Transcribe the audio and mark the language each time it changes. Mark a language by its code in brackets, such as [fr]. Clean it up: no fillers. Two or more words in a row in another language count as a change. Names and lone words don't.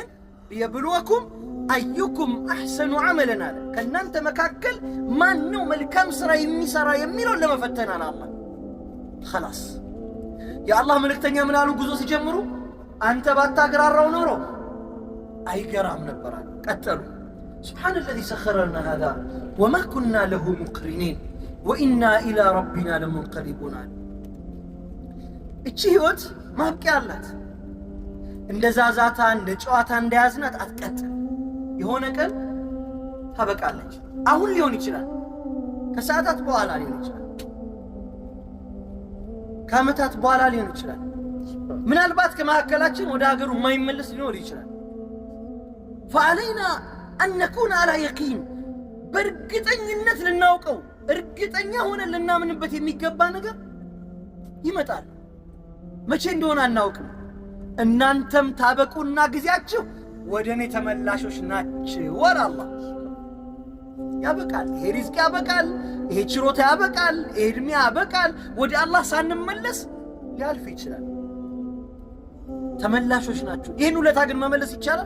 [ar] ليبلوكم أيكم أحسن عملا [am] አለ። ከእናንተ መካከል ማን ነው መልካም ሥራ የሚሠራ የሚለውን ለመፈተን አለ አላህ። ኸላስ የአላህ መልእክተኛ ምን አሉ ጉዞ ሲጀምሩ? አንተ ባታግራራው ኖሮ አይገራም ነበር አሉ። ቀጠሉ [ar] سبحان الذي سخر لنا هذا وما كنا له مقرنين وإنا إلى ربنا لمنقلبون [am] እቺ ህይወት ማብቂያ አላት። እንደ ዛዛታ እንደ ጨዋታ እንደያዝናት አትቀጥል። የሆነ ቀን ታበቃለች። አሁን ሊሆን ይችላል፣ ከሰዓታት በኋላ ሊሆን ይችላል፣ ከዓመታት በኋላ ሊሆን ይችላል። ምናልባት ከመካከላችን ወደ ሀገሩ የማይመለስ ሊኖር ይችላል። [ar] فعلينا أن نكون على يقين [am] በእርግጠኝነት ልናውቀው እርግጠኛ ሆነን ልናምንበት የሚገባ ነገር ይመጣል። መቼ እንደሆነ አናውቅም። እናንተም ታበቁና ጊዜያችሁ ወደ እኔ ተመላሾች ናችሁ ወላ አላህ። ያበቃል። ይሄ ሪዝቅ ያበቃል። ይሄ ችሮታ ያበቃል። ይሄ ዕድሜ ያበቃል። ወደ አላህ ሳንመለስ ሊያልፍ ይችላል። ተመላሾች ናችሁ። ይህን ውለታ ግን መመለስ ይቻላል?